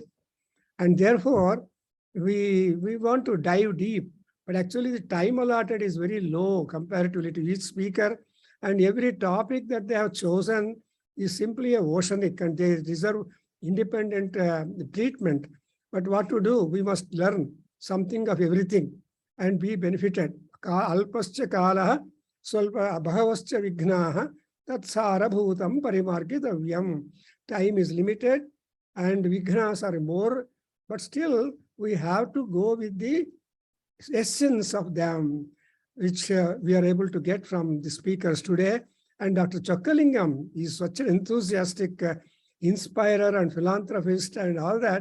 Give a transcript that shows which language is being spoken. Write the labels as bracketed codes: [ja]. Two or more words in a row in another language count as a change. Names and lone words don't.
[en] And therefore, we want to dive deep, but actually the time allotted is very low comparatively to each speaker, and every topic that they have chosen is simply a oceanic, and they deserve independent treatment. But what to do? We must learn something of everything and be benefited. [sa] Alpascha kalaha swalpa abhavascha vignaha tatsara bhutam parimargitavyam. [en] Time is limited and vignas are more, but still we have to go with the essence of them, which we are able to get from the speakers today. And Dr. Chokkalingam is such an enthusiastic inspirer and philanthropist and all that.